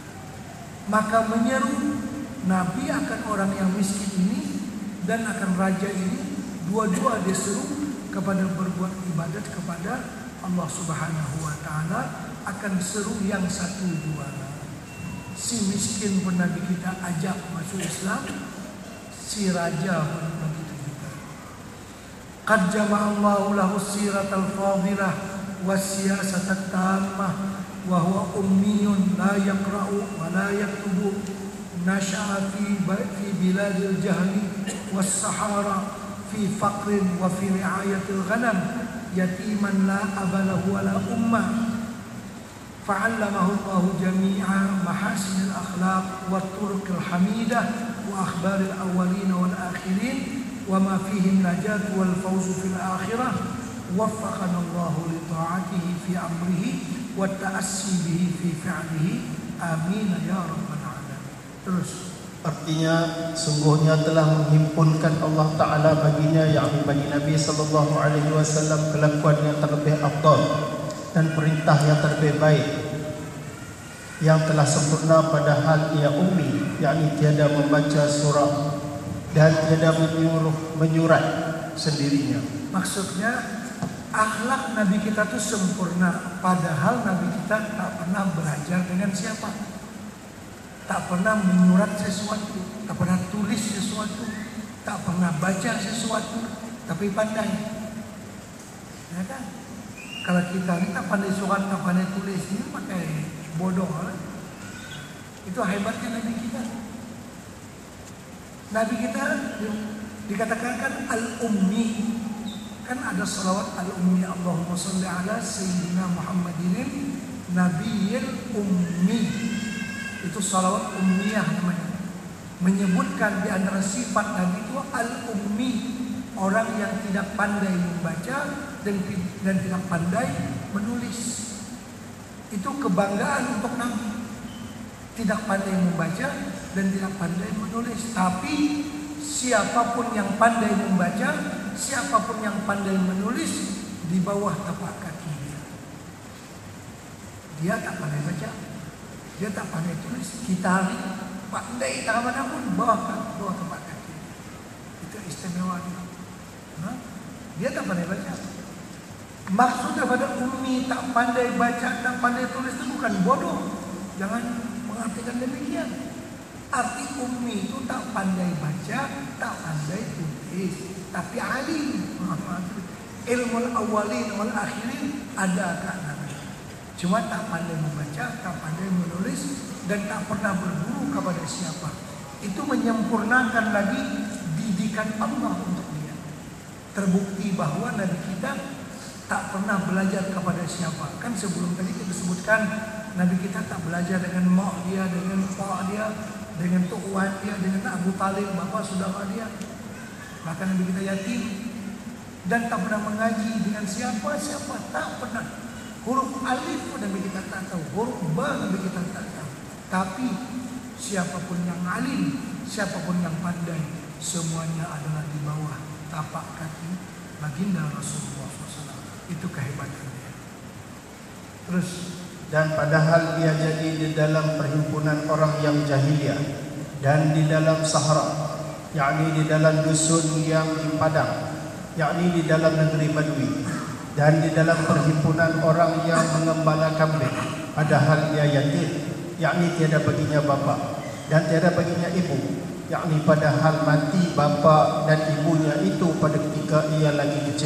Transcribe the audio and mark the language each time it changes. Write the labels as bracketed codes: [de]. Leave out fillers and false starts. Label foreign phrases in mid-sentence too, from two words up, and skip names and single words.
[ms] Maka menyeru Nabi akan orang yang miskin ini dan akan raja ini, dua-dua dia seru kepada berbuat ibadat kepada Allah [ar] سبحانه وتعالى, [ms] akan seru yang satu dua. Si miskin pun Nabi kita ajak masuk Islam, si raja pun begitu juga. [ar] قد جمع الله له سيرة الفضيلة والسياسة التامة وهو أمي لا يقرأ ولا يكتب، نشأ في بلاد الجهل والصحارى في فقر وفي رعاية الغنم يتيما لا أب له ولا أم. فعلمه الله جميع محاسن الأخلاق وطرق الحميدة وأخبار الأولين والآخرين وما فيه النجاة والفوز في الآخرة. وفقنا الله لطاعته في أمره والتأسي به في فعله. آمين يا رب العالمين. [ms] Terus artinya sungguhnya telah menghimpunkan Allah Ta'ala baginya, yakni bagi Nabi [ar] صلى الله عليه وسلم, [ms] kelakuan yang terlebih afdal dan perintah yang terlebih baik yang telah sempurna, padahal ia ummi, yakni tiada membaca surah dan tiada menyurat sendirinya. Maksudnya akhlak Nabi kita itu sempurna, padahal Nabi kita tak pernah belajar dengan siapa, tak pernah menyurat sesuatu, tak pernah tulis sesuatu, tak pernah baca sesuatu, tapi pandai. Ya kan? Kalau kita ini tak pandai surat, tak pandai tulis, ini pakai bodoh. Itu hebatnya Nabi kita. Nabi kita dikatakan kan al-ummi. Kan ada salawat al-ummi, [ar] اللهم صل على سيدنا محمد النبي الأمي. [ms] Itu salawat ummiyah namanya. Menyebutkan di antara sifat Nabi itu al-ummi, orang yang tidak pandai membaca dan tidak pandai menulis. Itu kebanggaan untuk Nabi. Tidak pandai membaca dan tidak pandai menulis. Tapi siapapun yang pandai membaca, siapapun yang pandai menulis, di bawah tapak kaki dia. Dia tak pandai baca, dia tak pandai tulis. Kita pandai tak mana-pun, bawah tapak kaki. Itu istimewa dia. Dia tak pandai baca. Maksud daripada ummi tak pandai baca, tak pandai tulis itu bukan bodoh. Jangan mengartikan demikian. Arti ummi itu tak pandai baca, tak pandai tulis, tapi alim. [ar] علم الأولين والآخرين [ms] ada kat Nabi. Cuma tak pandai membaca, tak pandai menulis, dan tak pernah berguru kepada siapa. Itu menyempurnakan lagi didikan Allah untuk dia. Terbukti bahwa Nabi kita tak pernah belajar kepada siapa. Kan sebelum tadi kita sebutkan Nabi kita tak belajar dengan mak dia, dengan pak dia, dengan tok wan dia, dengan Abu Talib, bapa saudara dia. Bahkan Nabi kita yatim dan tak pernah mengaji dengan siapa-siapa, tak pernah. Huruf alif pun Nabi kita tak tahu, huruf ba Nabi kita tak tahu. Tapi siapapun yang alim, siapapun yang pandai, semuanya adalah di bawah tapak kaki baginda Rasulullah SAW. Itu kehebatannya. Terus, dan padahal dia jadi di dalam perhimpunan orang yang jahiliyah dan di dalam sahara, yakni di dalam dusun yang di padang, yakni di dalam negeri Badui, dan di dalam perhimpunan orang yang mengembala kambing, padahal dia yatim, yakni tiada baginya bapa dan tiada baginya ibu, yakni padahal mati bapa dan ibunya itu pada ketika ia lagi kecil.